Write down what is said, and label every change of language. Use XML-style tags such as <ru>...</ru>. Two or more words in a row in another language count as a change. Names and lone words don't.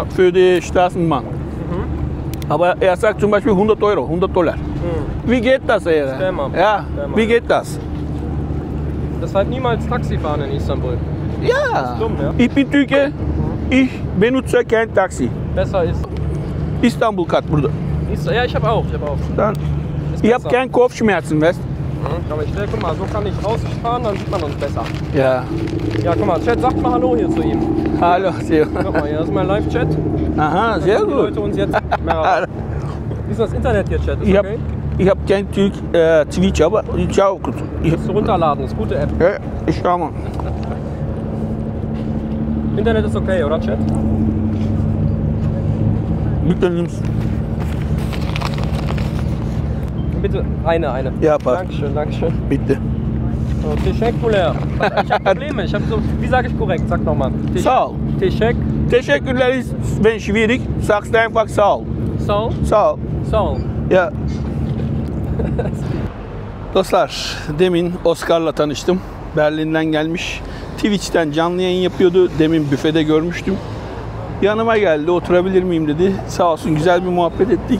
<de>Für die Straßenbahn. Aber er sagt zum Beispiel 100 Euro, 100 Dollar. Wie geht das, Ere? Scammer. Ja, Scammer. wie geht das? Deshalb niemals Taxi fahren in Istanbul. Ja, dumm, ja? ich bin Türke, ich benutze kein Taxi. Besser ist.</de> <tr>İstanbul Kat burada.</tr> <de>Ja, ich habe auch. Dann, Ist ich habe besser. keinen Kopfschmerzen, weißt Aber ich guck mal, so kann ich rausfahren, dann sieht man uns besser. du? Ja. Ja, guck mal, Chat, sagt mal Hallo hier zu ihm. Hallo, sehr. Guck mal, hier ist mein Live-Chat. Aha, sehr Die gut. Leute uns jetzt. Merhaba. Wie ist das Internet hier, Chat? Ist Ich okay? habe kein Twitch, aber ich schaue kurz. Musst du runterladen, ist gute App. Ja, ich schau mal. Internet ist okay, oder Chat? Bitte nimm's. Bitte, eine. Ja, passt. Dankeschön. Bitte. So, teşekkürler. Ich habe Probleme. Ich habe so, wie sage ich korrekt? Sag nochmal.</de> <tr>Sağ ol.</tr> <de>Teşekkürler ist, wenn schwierig, sagst du einfach</de> <tr>sağ ol. Sağ Sağ ol. ol. Ya. Dostlar, demin Oscar'la tanıştım. Berlin'den gelmiş. Twitch'ten canlı yayın yapıyordu. Demin büfede görmüştüm. Yanıma geldi, oturabilir miyim dedi. Sağ olsun, güzel bir muhabbet ettik.</tr>